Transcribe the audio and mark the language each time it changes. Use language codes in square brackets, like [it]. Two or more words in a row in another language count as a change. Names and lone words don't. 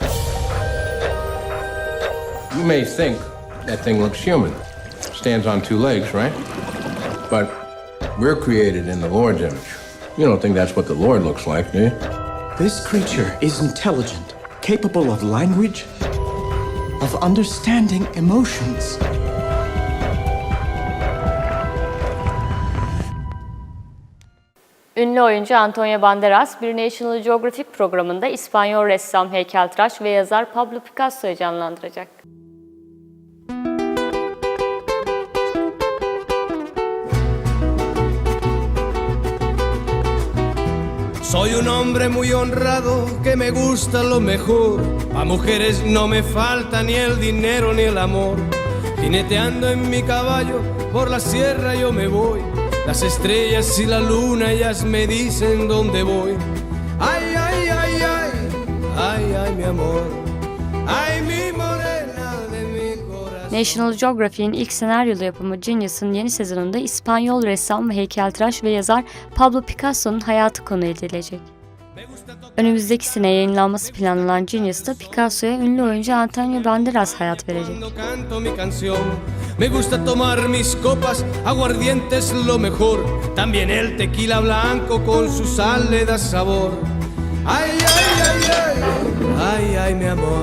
[en] You may think that thing looks human. Stands on two legs, right? But we're created in the Lord's image. You don't think that's what the Lord looks like, do you? This creature is intelligent, capable of language, of understanding emotions. [tr] Ünlü oyuncu Antonio Banderas, bir National Geographic programında İspanyol ressam, heykeltıraş ve yazar Pablo Picasso'yu canlandıracak. [es] Soy un hombre muy honrado que me gusta lo mejor. A mujeres no me falta ni el dinero ni el amor. Jineteando en mi caballo por la sierra yo me voy. Las estrellas y la luna ellas me dicen dónde voy. Ay, ay, ay, ay, ay, ay, mi amor. Ay, mi morena de mi corazón. [tr] National Geographic'in ilk senaryolu yapımı Genius'ın yeni sezonunda İspanyol ressam, heykeltıraş ve yazar Pablo Picasso'nun hayatı konu edilecek. Önümüzdeki sene yayınlanması planlanan Genius'ta Picasso'ya ünlü oyuncu Antonio Banderas hayat verecek. [es] Me gusta tomar mis copas, aguardientes lo mejor. También el tequila blanco con su sal le da sabor. Ay, ay, ay, ay, ay, ay, mi amor.